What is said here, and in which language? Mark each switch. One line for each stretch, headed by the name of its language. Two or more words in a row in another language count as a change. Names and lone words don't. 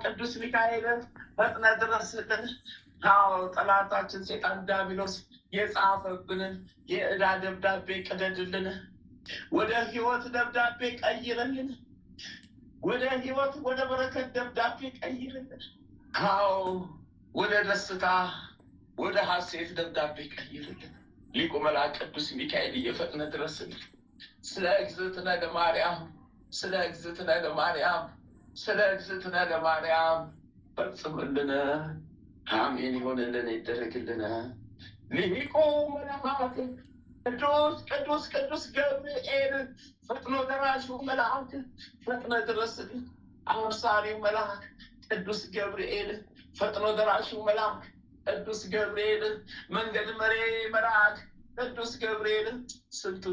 Amharic: ቅዱስ ሚካኤል ፈጥነ ድረስልን። አዎ ጠላታችን ሴጣን ዲያብሎስ የጻፈብንን የዕዳ ደብዳቤ ቅደድልን። ወደ ሕይወት ደብዳቤ ቀይርልን። ወደ ሕይወት ወደ በረከት ደብዳቤ ቀይርልን። አዎ ወደ ደስታ ወደ ሐሴት ደብዳቤ ቀይርልን። ሊቁ መልአክ ቅዱስ ሚካኤል እየፈጥነ ድረስልን።
Geez: ስለ እግዝእትነ ለማርያም ስለ እግዝእትነ ለማርያም ስለ እግዝእትነ ለማርያም
Amharic: ፈጽምልን። አሜን ይሆንልን ይደረግልን። ሊቁ መልአክ ቅዱስ ቅዱስ ገብርኤል ፈጥኖ ደራሹ መልአክ ፈጥነ ድረስልን። አብሳሪው መልአክ ቅዱስ ገብርኤል ፈጥኖ ደራሹ መልአክ ቅዱስ ገብርኤል መንገድ መሪ መልአክ ቅዱስ ገብርኤል ስንቱን